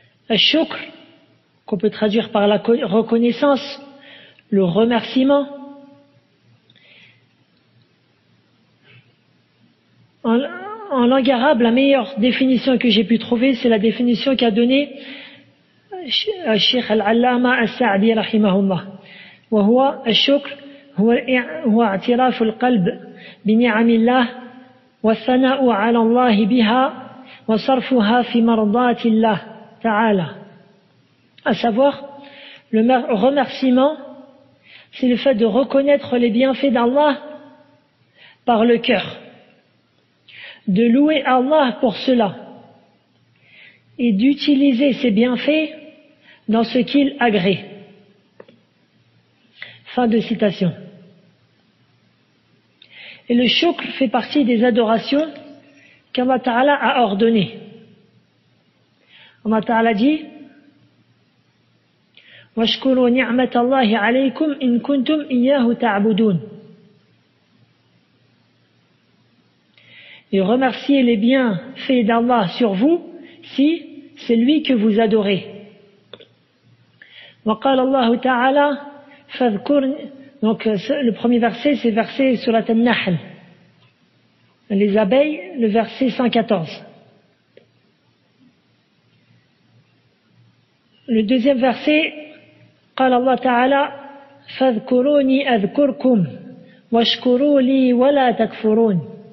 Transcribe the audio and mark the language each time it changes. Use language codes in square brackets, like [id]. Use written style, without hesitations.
[fr] Al-Shukr, qu'on peut traduire par la reconnaissance, le remerciement. En langue arabe, la meilleure définition que j'ai pu trouver, c'est la définition qu'a donnée Cheikh Al-Allama As-Sa'di rahimahullah. [ar] وهو الشكر هو اعتراف القلب بنعم الله والثناء على الله بها وصرفها في مرضاة الله تعالى. [fr] À savoir, le remerciement, c'est le fait de reconnaître les bienfaits d'Allah par le cœur, de louer Allah pour cela et d'utiliser ces bienfaits dans ce qu'il agrée. Fin de citation. Et le shukr fait partie des adorations qu'Allah Ta'ala a ordonnées. Allah Ta'ala dit [ar] واشكروا نعمة الله عليكم إن كنتم إياه تعبدون. [fr] Et remerciez les bienfaits d'Allah sur vous si c'est lui que vous adorez. [ar] وقال الله تعالى فاذكرني. [fr] Donc le premier verset, c'est verset sur la An-Nahl, les abeilles, le verset 114. Le deuxième verset, [ar] قال الله تعالى فاذكروني أذكركم واشكروا لي ولا تكفرون.